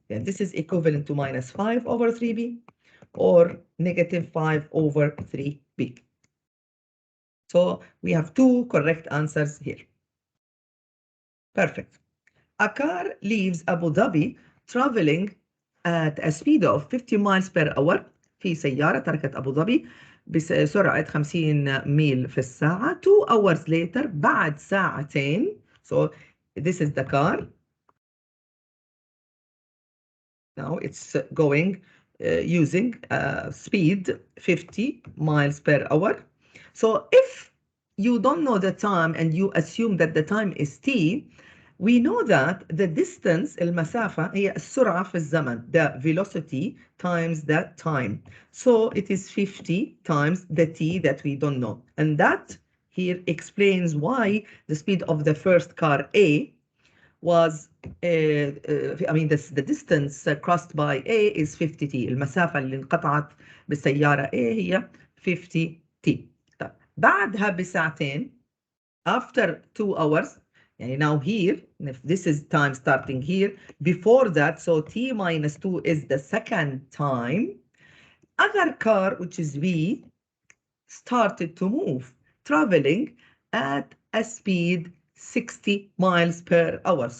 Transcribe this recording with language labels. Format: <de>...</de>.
<en>And this is equivalent to minus 5 over 3b or negative 5 over 3b. So we have two correct answers here. Perfect. A car leaves Abu Dhabi traveling at a speed of 50 miles per hour.</en> <ar>في سيارة تركت أبو ظبي بسرعة 50 ميل في الساعة.</ar> <en>2 hours later,</en> <ar>بعد ساعتين.</ar> <en>So this is the car. Now it's going using speed 50 miles per hour. So if you don't know the time and you assume that the time is t, we know that the distance, المسافة,</en> <ar>هي السرعة في الزمن,</ar> <en>the velocity times that time. So it is 50 times the t that we don't know. And that here explains why the speed of the first car A was, I mean, the distance crossed by A is 50t.</en> <ar>المسافة اللي انقطعت بالسيارة A هي 50t. طيب بعدها بساعتين,</ar> <en>after 2 hours, يعني now here, if this is time starting here, before that, so t minus 2 is the second time, other car, which is B, started to move, traveling at a speed 60 miles per hour.</en>